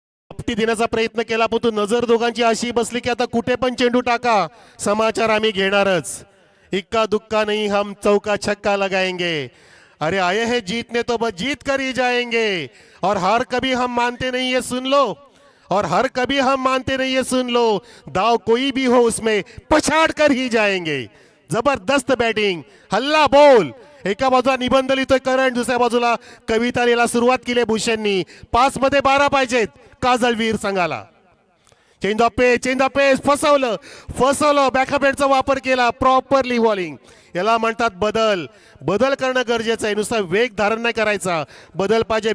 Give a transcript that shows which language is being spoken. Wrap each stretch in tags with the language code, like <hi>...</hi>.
<mr>Safety देण्याचा प्रयत्न केला, पण तू नजर दोघांची अशी बसली की आता कुठे पण चेंडू टाका, समाचार आम्ही घेणारच.</mr> <hi>इक्का दुक्का नहीं, हम चौका छक्का लगाएंगे. अरे आए हैं जीतने तो बस जीत कर ही जाएंगे, और हार कभी हम मानते नहीं, ये सुन लो. और हर कभी हम मानते नहीं, ये सुन लो. दाव कोई भी हो उसमें पछाड़ कर ही जाएंगे.</hi> <mr>जबरदस्त बॅटिंग,</mr> <hi>हल्ला बोल.</hi> <mr>एका बाजूला निबंध लिहितोय करण, दुसऱ्या बाजूला कविता लिहायला सुरुवात केली भूषणनी. 5 मध्ये 12 पाहिजेत काजलवीर संघाला. चेंज ऑफ पेस, फसवलं. बॅकअपचा वापर केला, प्रॉपरली बॉलिंग. याला म्हणतात बदल करणं गरजेचं आहे, नुसता वेग धारण नाही करायचा, बदल पाहिजे.</mr>